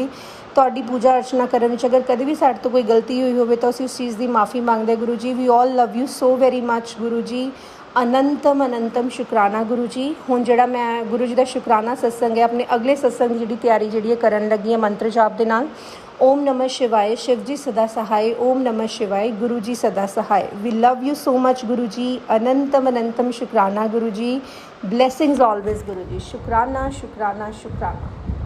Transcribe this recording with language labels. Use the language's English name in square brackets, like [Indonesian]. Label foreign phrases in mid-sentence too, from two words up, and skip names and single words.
[Punjabi] ਤੁਹਾਡੀ ਪੂਜਾ ਅਰਚਨਾ ਕਰਨ ਵਿੱਚ ਅਗਰ ਕਦੇ ਵੀ ਸਾਡੇ ਤੋਂ ਕੋਈ ਗਲਤੀ ਹੋਈ ਹੋਵੇ ਤਾਂ ਅਸੀਂ ਉਸ ਚੀਜ਼ ਦੀ ਮਾਫੀ ਮੰਗਦੇ ਗੁਰੂ ਜੀ। [English] we all love you so very much [Punjabi] ਗੁਰੂ ਜੀ। ਅਨੰਤਮ ਸ਼ੁਕਰਾਨਾ ਗੁਰੂ ਜੀ। ਹੁਣ ਜਿਹੜਾ ਮੈਂ ਗੁਰੂ ਜੀ ਦਾ ਸ਼ੁਕਰਾਨਾ ਸਤਸੰਗ ਹੈ, ਆਪਣੇ ਅਗਲੇ ਸਤਸੰਗ ਦੀ ਜਿਹੜੀ ਤਿਆਰੀ ਜਿਹੜੀ ਹੈ ਕਰਨ ਲੱਗੀ ਹਾਂ ਮੰਤਰ ਜਾਪ ਦੇ ਨਾਲ। [Hindi] ओम नमः शिवाय, शिव जी सदा सहाय। ओम नमः शिवाय, गुरु जी सदा सहाय। [English] we love you so much [Punjabi] ਗੁਰੂ ਜੀ। ਅਨੰਤਮ ਸ਼ੁਕਰਾਨਾ ਗੁਰੂ ਜੀ। [English] blessings always गुरु जी। [Punjabi] ਸ਼ੁਕਰਾਨਾ ਸ਼ੁਕਰਾਨਾ ਸ਼ੁਕਰਾਨਾ।